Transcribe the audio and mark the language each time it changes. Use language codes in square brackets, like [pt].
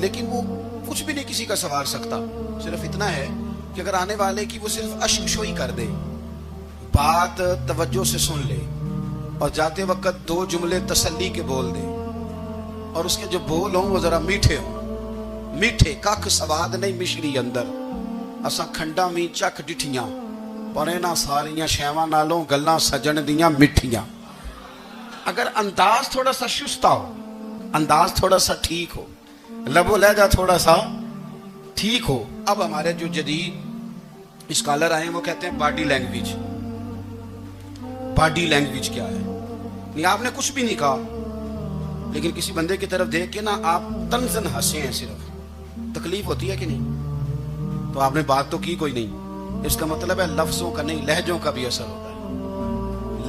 [ur] لیکن وہ کچھ بھی نہیں کسی کا سنوار سکتا. صرف اتنا ہے کہ اگر آنے والے کی وہ صرف اشکشوئی کر دے, بات توجہ سے سن لے اور جاتے وقت 2 جملے تسلی کے بول دے, اور اس کے جو بول ہوں وہ ذرا میٹھے ہوں. [pa] میٹھے کھ سواد نہیں مشری اندر, اساں کھنڈا می چک ڈٹھیاں, پڑے نہ ساریاں شیواں نالوں گلاں سجن دیاں مٹھیاں. [ur] اگر انداز تھوڑا سا شستہ ہو, انداز تھوڑا سا ٹھیک ہو, لب و لہجہ تھوڑا سا ٹھیک ہو. اب ہمارے جو جدید اسکالر آئے ہیں وہ کہتے ہیں باڈی لینگویج. باڈی لینگویج کیا ہے؟ نہیں آپ نے کچھ بھی نہیں کہا لیکن کسی بندے کی طرف دیکھ کے نا آپ تنزن ہنسے ہیں, صرف تکلیف ہوتی ہے کہ نہیں؟ تو آپ نے بات تو کی کوئی نہیں. اس کا مطلب ہے لفظوں کا نہیں لہجوں کا بھی اثر ہوتا ہے.